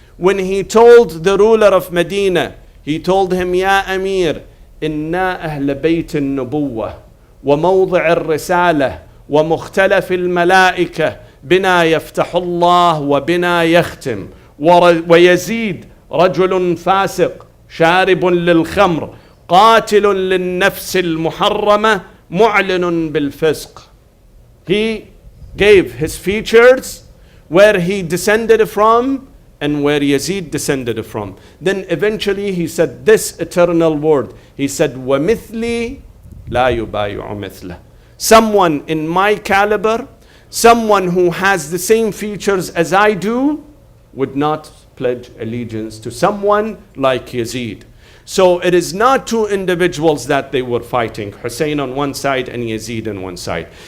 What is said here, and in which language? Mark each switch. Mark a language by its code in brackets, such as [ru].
[en] When he told the ruler of Medina, he told him, Ya Amir, [ar] إنا أهل بيت النبوة وموضع الرسالة ومختلف الملائكة بنا يفتح الله وبنا يختم ويزيد رجل فاسق شارب للخمر قاتل للنفس المحرمة معلن بالفسق. [en] He gave his features, where he descended from and where Yazid descended from. Then eventually he said this eternal word. He said, [ar] وَمِثْلِي لَا يُبَايِعُ مِثْلَهُ. [en] Someone in my caliber, someone who has the same features as I do, would not pledge allegiance to someone like Yazid. So it is not two individuals that they were fighting, Hussein on one side and Yazid on one side.